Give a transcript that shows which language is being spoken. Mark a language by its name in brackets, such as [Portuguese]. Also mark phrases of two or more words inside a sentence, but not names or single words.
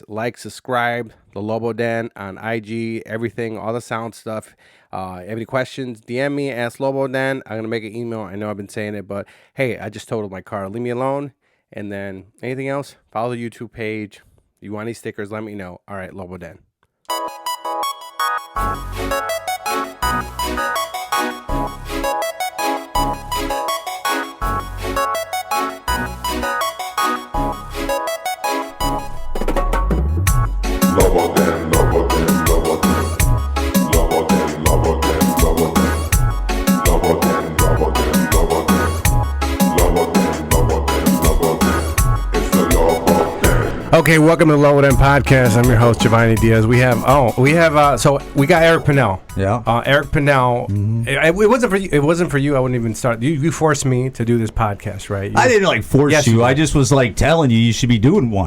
[English] Like, subscribe, the Lobo Den on IG, everything, all the sound stuff. Have any questions, DM me, ask Lobo Den. I'm going to make an email. I know I've been saying it, but hey, I just totaled my car. Leave me alone. And then anything else, follow the YouTube page. You want any stickers, let me know. All right, Lobo Den. Lobo Den, Lobo Den, Lobo Den. Lobo Den, Lobo Den, Lobo Den. Lobo Den, Lobo Den, Lobo Den. Lobo Den, Lobo Den, Lobo Den. It's the Lobo Den. Okay, welcome to the Lobo Den podcast. I'm your host, Giovanni Diaz. So we got Eric Pennell. Yeah. Eric Pennell. It wasn't for you. It wasn't for you. I wouldn't even start. You forced me to do this podcast, right? I didn't force Yes, you. you did. I just was telling you should be doing one.